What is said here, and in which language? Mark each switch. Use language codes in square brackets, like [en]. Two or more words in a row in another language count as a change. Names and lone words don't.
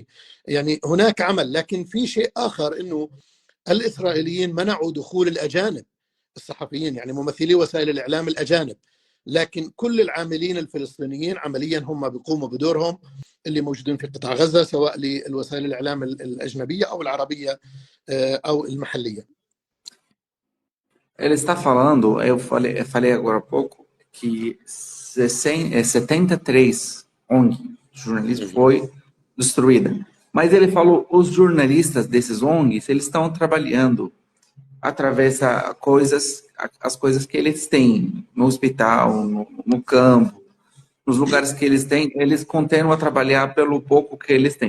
[ar] يعني هناك عمل، لكن في شيء آخر، إنه الإسرائيليين منعوا دخول الأجانب الصحفيين، يعني ممثلي وسائل الإعلام الأجانب، لكن كل العاملين الفلسطينيين عمليا هم بيقوموا بدورهم اللي موجودين في قطاع غزة، سواء للوسائل الإعلام الأجنبية أو العربية أو المحلية. [pt] Ele está falando, eu falei agora há pouco, que 73 ONG de jornalismo foi destruída. Mas ele falou, os jornalistas desses ONGs, eles estão trabalhando através as coisas que eles têm no hospital, no campo, nos lugares que eles têm, eles continuam a trabalhar pelo pouco que eles têm.